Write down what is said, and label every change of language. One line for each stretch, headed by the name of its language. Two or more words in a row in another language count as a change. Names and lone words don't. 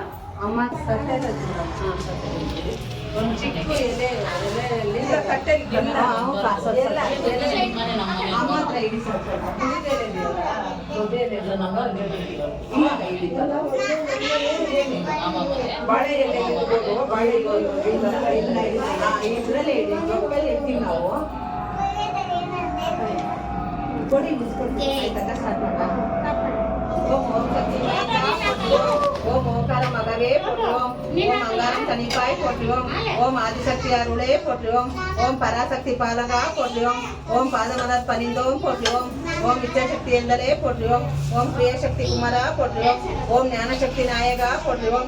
Kannada: ಅಮ್ಮ ಒಂದು ಚಿಕ್ಕ ಎಲೆ ಕಟ್ಟೆಗೆ ಅಮ್ಮ ಹತ್ರ ಇಡಿ ಬಾಳೆ ಎಲೆ ಬಾಳೆ ಇದರಲ್ಲೇ ಇಡಿ. ಇಡ್ತೀವಿ ನಾವು. ಕೊಡಿ ಬಿಡಿಸ್ಕೊಡ್ತೀವಿ. ಸ್ಟಾರ್ಟ್ ಮಾಡ
Tamil: ஓம் சக்தி மாதா போற்றுவோம். ஓம் ஓங்கார மகவே போற்றுவோம். ஓம் அங்காரம் தனிப்பாய் போற்றுவோம். ஓம் ஆதிசக்தி அருளே போற்றுவோம். ஓம் பராசக்தி பாலகா போற்றுவோம். ஓம் பாதமலர் பணிந்தோம் போற்றுவோம். ஓம் வித்யாசக்தி எந்தலே போற்றுவோம். ஓம் பிரியசக்தி குமரா போற்றுவோம். ஓம் ஞானசக்தி நாயகா போற்றுவோம்.